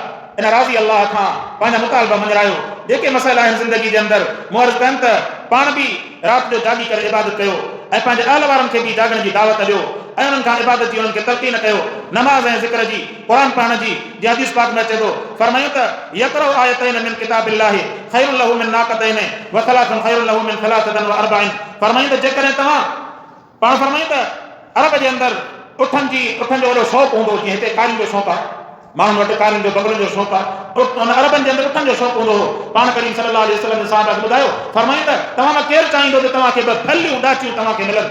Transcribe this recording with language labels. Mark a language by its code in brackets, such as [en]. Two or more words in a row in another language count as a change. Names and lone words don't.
[sd] इन राज़ी अल्लाह खां पंहिंजा मुतालबा मंझरायो। जेके मसइला आहिनि ज़िंदगी जे अंदरि, मुअर्ज़ कनि त पाण बि राति जो जागी करे इबादत कयो ऐं पंहिंजे अहल वारनि खे बि जागण जी दावत ॾियो ऐं उन्हनि खां इबादत जी उन्हनि खे तलक़ीन कयो, नमाज़ ऐं ज़िक्र जी, क़ुरान पढ़ण जी। जीअं हदीस पाक में अचे थो, फरमायूं त [ar] يقرأ آيتين من كتاب الله خير له من ناقتين وثلاث خير له من ثلاثة وأربعين. [sd] फरमायूं त जेकॾहिं तव्हां पाण फरमायूं त अरब जे अंदरि उठनि जो वॾो शौक़ु हूंदो, जीअं हिते कारियुनि जो शौक़ु आहे, माण्हुनि वटि कारियुनि जो बंगलनि जो शौक़ु आहे, उन अरबनि जे अंदरि उठनि जो शौक़ु हूंदो हो। पाण करीम [ar] صلى الله عليه وسلم [sd] जे साहब खे ॿुधायो, फरमाईं त तव्हां मां केरु चाहींदो त तव्हांखे ॿ फलियूं ॾाचियूं तव्हांखे मिलनि?